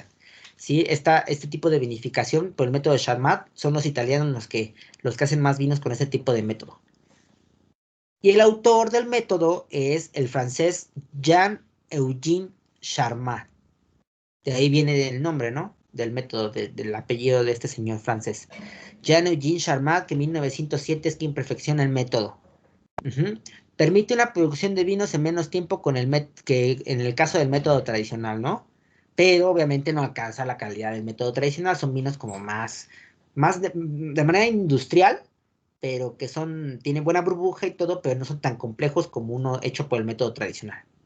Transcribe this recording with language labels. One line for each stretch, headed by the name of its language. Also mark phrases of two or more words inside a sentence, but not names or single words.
Spanish: Sí, este tipo de vinificación por el método de Charmat son los italianos los que hacen más vinos con este tipo de método. Y el autor del método es el francés Jean-Eugène Charmat. De ahí viene el nombre, ¿no? Del método, del apellido de este señor francés. Jean-Eugène Charmat, que en 1907 es quien perfecciona el método. Ujú. Permite una producción de vinos en menos tiempo que en el caso del método tradicional, ¿no? Pero obviamente no alcanza la calidad del método tradicional, son vinos como más de manera industrial, pero que tienen buena burbuja y todo, pero no son tan complejos como uno hecho por el método tradicional.